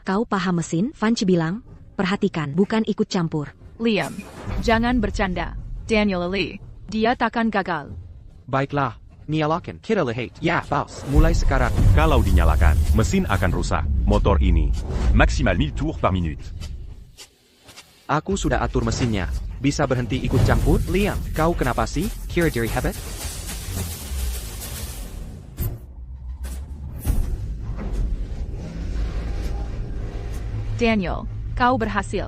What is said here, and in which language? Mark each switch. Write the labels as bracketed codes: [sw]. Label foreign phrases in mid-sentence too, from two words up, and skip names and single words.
[id] Kau paham mesin? Vance bilang, perhatikan, bukan ikut campur. Liam, jangan bercanda. Daniel Lee, dia takkan gagal. Baiklah, nyalakan. Kita lihat. Ya, boss. Mulai sekarang. Kalau dinyalakan, mesin akan rusak. Motor ini maksimal 1000 [fr] tours par minute. [id] Aku sudah atur mesinnya. Bisa berhenti ikut campur? Liam, kau kenapa sih? Kira diri hebat? Daniel, kau berhasil.